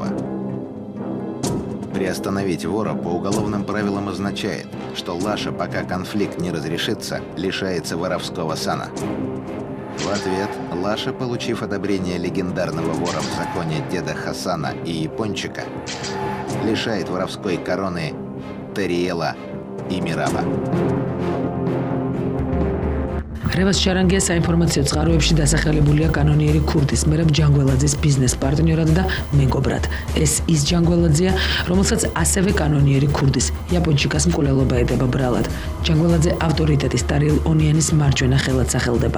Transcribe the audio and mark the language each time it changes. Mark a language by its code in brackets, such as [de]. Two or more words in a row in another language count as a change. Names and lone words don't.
[ru] Приостановить вора по уголовным правилам означает, что Лаша, пока конфликт не разрешится, лишается воровского сана. В ответ Лаша, получив одобрение легендарного вора в законе деда Хасана и Япончика, лишает воровской короны Тариэла и Мираба. [ka] რევას შარანგია საინფორმაციო წყაროებში დასახელებულია კანონიერი ქურდის მერაბ ჯანგველაძის ბიზნეს პარტნიორად და მეგობრად. ეს ის ჯანგველაძეა, რომელსაც ასევე კანონიერი ქურდის იაპონჩიკას მკვლელობა ედება ბრალად. ჯანგველაძე ავტორიტეტის ტარიელ ონიანის მარჯვენა ხელად სახელდება.